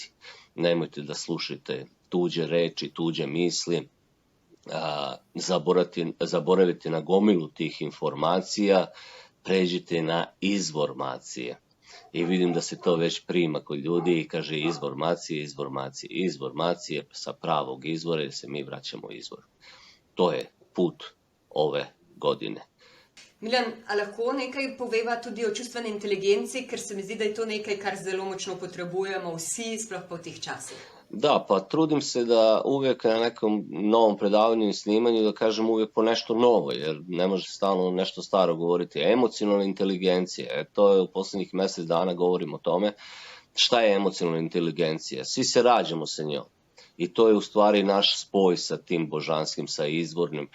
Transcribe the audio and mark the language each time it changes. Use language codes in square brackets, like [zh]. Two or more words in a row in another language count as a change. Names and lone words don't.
[sr] Nemojte da slušate tuđe reči, tuđe misli, zaboravite na gomilu tih informacija, pređite na izvormacije. I vidim da se to već prima kod ljudi i kaže izvormacije sa pravog izvora jer se mi vraćamo izvoru. To je put ove godine. [sl] Milan, a lahko nekaj poveva tudi o čustveni inteligenci, ker se mi zdi, da je to nekaj, kar zelo močno potrebujemo vsi, sploh po tih časih. [sr] Da, pa trudim se da uvijek na nekom novom predavanju i snimanju da kažem uvijek po nešto novo, jer ne može stalno nešto staro govoriti. Emocionalna inteligencija, to je u poslednjih mesec dana govorim o tome. Šta je emocionalna inteligencija? Svi se rađamo sa njom. I to je u stvari naš spoj sa tim božanskim, sa izvornim.